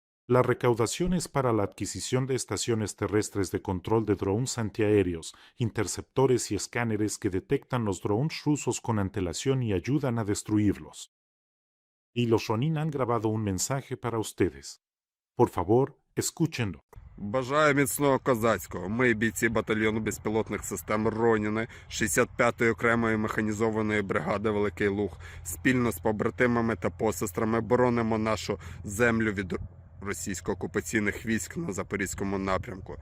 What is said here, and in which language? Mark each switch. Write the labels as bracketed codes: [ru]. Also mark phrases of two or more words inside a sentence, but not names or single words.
[es] La recaudación es para la adquisición de estaciones terrestres de control de drones antiaéreos, interceptores y escáneres que detectan los drones rusos con antelación y ayudan a destruirlos. Y los Ronin han grabado un mensaje para ustedes. Por favor, escúchenlo. [uk] Бажаю міцного козацького. Ми, бійці батальйону безпілотних систем Роніни 65-ї окремої механізованої бригади Великий Луг, спільно з побратимами та посестрами боронимо нашу землю від російсько-окупаційних військ на Запорізькому напрямку.